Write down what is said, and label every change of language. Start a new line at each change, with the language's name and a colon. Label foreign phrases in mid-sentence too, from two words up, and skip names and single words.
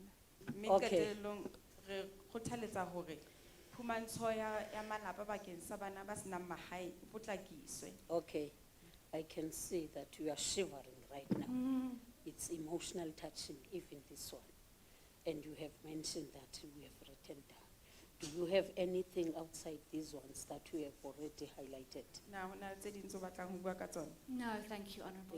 English: Okay.
Southern Sotho: Re kgothaletsa hore phumantsho ya malapa bakeng sa bana ba senang mahae e potlakiswe.
English: Okay, I can see that you are shivering right now. It's emotional touching, even this one. And you have mentioned that we have written down. Do you have anything outside these ones that we have already highlighted? No, thank you, Honourable